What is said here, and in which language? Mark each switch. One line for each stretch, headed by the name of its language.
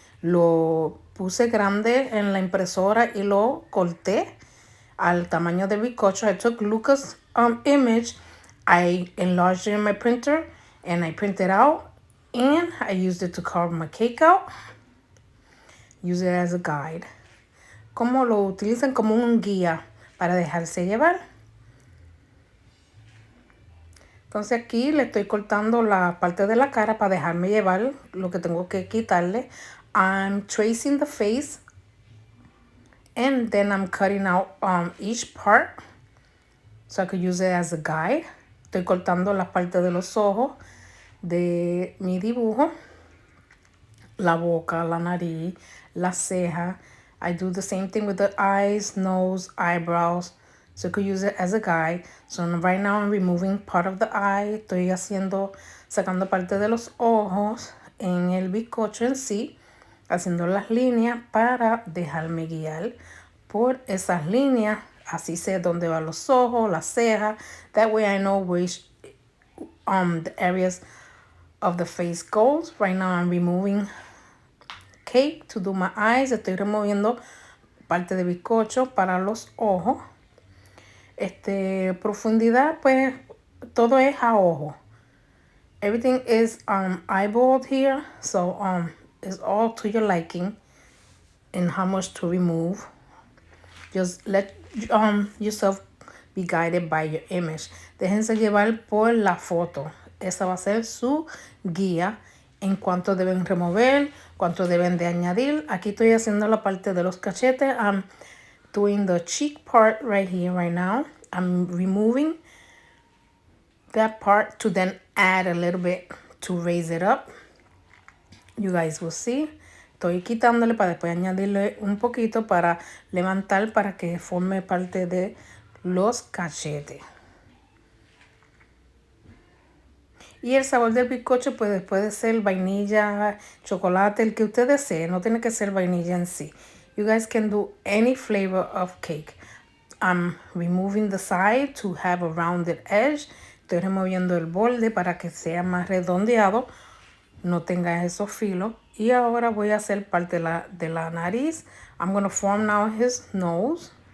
Spanish: Lo puse grande en la impresora y lo corté al tamaño del bizcocho.
English: I took Luca's image, I enlarged it in my printer, and I printed out, and I used it to carve my cake out. Use it as a guide.
Spanish: Como lo utilizan como un guía para dejarse llevar. Entonces aquí le estoy cortando la parte de la cara para dejarme llevar lo que tengo que quitarle.
English: I'm tracing the face and then I'm cutting out each part so I could use it as a guide.
Spanish: Estoy cortando las partes de los ojos de mi dibujo, la boca, la nariz, la ceja.
English: I do the same thing with the eyes, nose, eyebrows. So you could use it as a guide. So right now I'm removing part of the eye.
Spanish: Estoy sacando parte de los ojos en el bizcocho en sí, haciendo las líneas para dejarme guiar por esas líneas. Así sé dónde van los ojos, las cejas.
English: That way I know which the areas of the face goes. Right now I'm removing cake to do my eyes.
Spanish: Estoy removiendo parte de bizcocho para los ojos. Profundidad, pues todo es a ojo.
English: Everything is eyeballed here, so it's all to your liking and how much to remove. Just let yourself be guided by your image.
Spanish: Déjense llevar por la foto. Esa va a ser su guía en cuánto deben remover, cuánto deben de añadir. Aquí estoy haciendo la parte de los cachetes.
English: I'm doing the cheek part right here, right now. I'm removing that part to then add a little bit to raise it up. You guys will see.
Spanish: Estoy quitándole para después añadirle un poquito para levantar para que forme parte de los cachetes. Y el sabor del bizcocho puede ser vainilla, chocolate, el que usted desee. No tiene que ser vainilla en sí.
English: You guys can do any flavor of cake. I'm removing the side to have a rounded edge.
Spanish: Estoy removiendo el borde para que sea más redondeado, no tenga esos filos. Y ahora voy a hacer parte de la nariz.
English: I'm going to form now his nose.